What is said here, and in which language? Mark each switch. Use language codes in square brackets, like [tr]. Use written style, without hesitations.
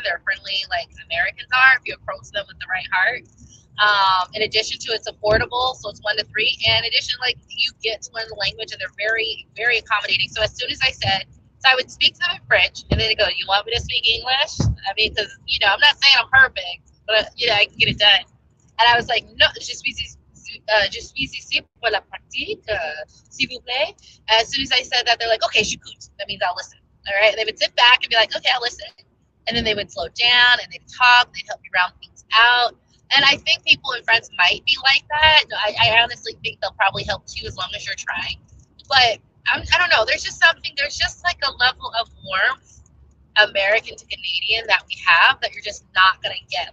[en] They're friendly like Americans are if you approach them with the right heart. In addition to it's affordable, so it's 1 to 3. And in addition, you get to learn the language, and they're very, very accommodating. So as soon as I said, so I would speak to them in French, and then they go, you want me to speak English? I mean, because, I'm not saying I'm perfect, but, I can get it done. And I was like, no, [fr] je suis ici pour la pratique, s'il vous plaît. [en] As soon as I said that, they're like, okay, [fr] j'écoute. [en] That means I'll listen. All right. And they would sit back and be like, okay, I'll listen. And then they would slow down and they'd talk. They'd help me round things out. And I think people in France might be like that. I honestly think they'll probably help too as long as you're trying. But I don't know. There's just something. There's just like a level of warmth, American to Canadian, that we have that you're just not gonna get.